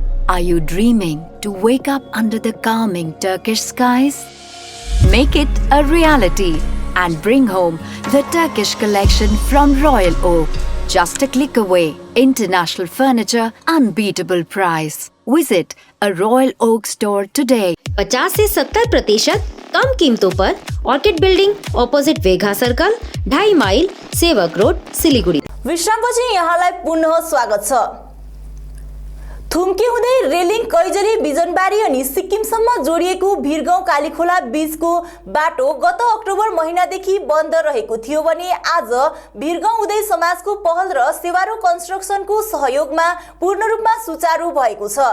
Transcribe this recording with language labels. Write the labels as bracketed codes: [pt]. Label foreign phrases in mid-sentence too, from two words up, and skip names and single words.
[en] Are you dreaming to wake up under the calming Turkish skies? Make it a reality and bring home the Turkish collection from Royal Oak. Just a click away. International furniture, unbeatable price. Visit a Royal Oak store today. [hi] 50 से 70% कम कीमतों पर ऑर्किड बिल्डिंग अपोजिट वेघा सर्कल 2.5 माइल सेवक रोड सिलिगुडी। [ne] विश्रामपछि यहाँलाई पुनः स्वागत छ। थुम्के हुँदै रेलिङ कैजली बिजनबारी अनि सिक्किमसम्म जोडिएको भिरगाउँ कालीखोला बीचको बाटो गत अक्टोबर महिनादेखि बन्द रहेको थियो भने आज भिरगाउँ उदय समाजको पहल र सेवारो कन्स्ट्रक्सनको सहयोगमा पूर्ण रूपमा सुचारू भएको छ।